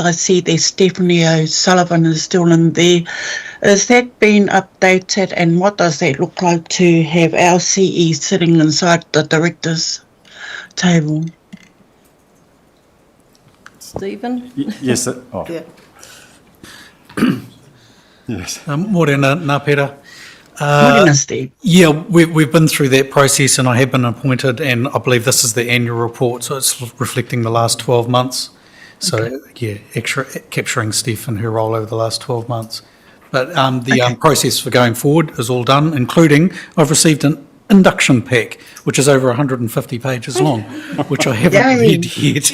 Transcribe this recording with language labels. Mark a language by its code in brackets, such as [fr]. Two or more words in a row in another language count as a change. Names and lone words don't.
[en] I see there's Stephanie O'Sullivan is still in there. Has that been updated, and what does that look like to have our CE sitting inside the directors' table? Stephen? Yes. Yeah. Yes. [mi] Morena, nā pera. Morena, [en] Steve. Yeah, we've been through that process and I have been appointed and I believe this is the annual report, so it's reflecting the last 12 months. So, yeah, capturing Steph and her role over the last 12 months. But the process for going forward is all done, including I've received an induction pack, which is over 150 pages long, which I haven't read yet.